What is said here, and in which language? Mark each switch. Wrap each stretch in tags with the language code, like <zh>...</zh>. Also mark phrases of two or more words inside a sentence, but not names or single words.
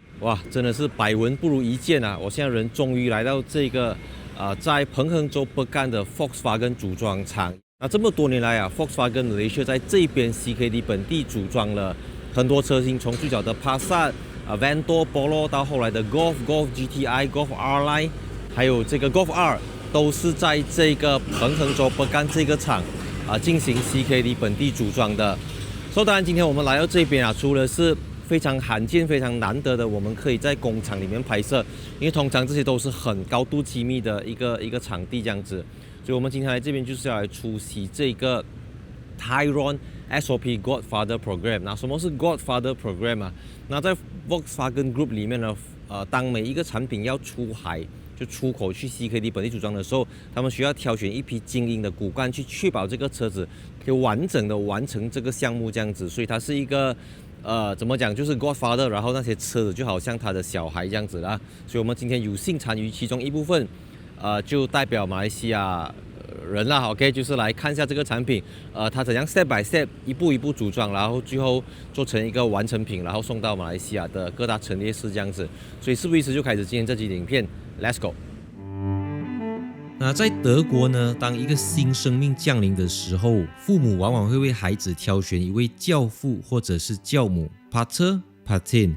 <zh>哇，真的是百聞不如一見啊！我現在人終於來到這個在彭亨州北干的 Volkswagen 組裝廠。那這麼多年來啊 ，Volkswagen Malaysia 在這邊 CKD 本地組裝了很多車型，從最早的 Passat、Vento、Polo 到後來的 Golf、Golf GTI、Golf R Line，還有這個 Golf R， 都是在這個彭亨州北干這個廠進行 CKD 本地組裝的。所以當然今天我們來到這邊啊，除了是非常罕見、非常難得的，我們可以在工廠裡面拍攝，因為通常這些都是很高度機密的一個場地這樣子，所以我們今天來這邊就是要來出席這個 Tyrone SOP Godfather Program。那什麼是 Godfather Program 啊？那在 Volkswagen Group 裡面呢，當每一個產品要出海，就出口去 CKD 本地組裝的時候，他們需要挑選一批精英的骨幹，去確保這個車子可以完整的完成這個項目這樣子，所以它是一個怎麼講，就是 Godfather， 然後那些車子就好像他的小孩這樣子啦。所以我們今天有幸參與其中一部分，就代表馬來西亞人啦 ，OK， 就是來看一下這個產品，它怎樣</zh> <en>step by step</en> <zh>一步一步組裝，然後最後做成一個完成品，然後送到馬來西亞的各大陳列室這樣子。所以事不宜遲，就開始今天這集影片 ，</zh> <en>Let's go。</en> <zh>那在德國呢，當一個新生命降臨的時候，父母往往會為孩子挑選一位教父或者是教母</zh> <de>Pater、Patin。</de>